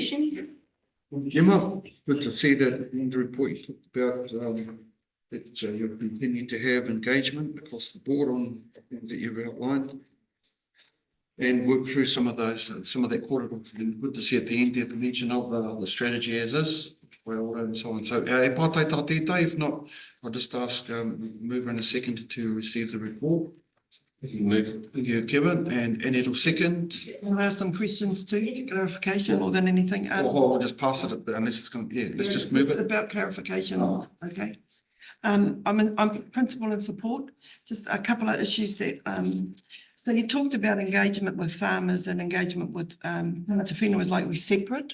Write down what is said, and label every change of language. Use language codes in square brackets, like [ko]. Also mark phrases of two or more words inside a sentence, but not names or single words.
[en] Gemma, good to see that in the report you talked about that you'll continue to have engagement across the board on things that you've outlined. And work through some of that quarter. Good to see at the end there the mention of the strategy as is, well, and so on. So, [mi] pātai tā tētai. [en] If not, I'll just ask mover in a second to receive the report. Move. Thank you, Kevin, and it'll second. Can I ask some questions too, for clarification more than anything? Or I'll just pass it unless it's going to, let's just move It's it. about clarification, okay. I'm principle and support, just a couple of issues that, so you talked about engagement with farmers and engagement with, [mi] Tangata Whenua [en] is likely separate.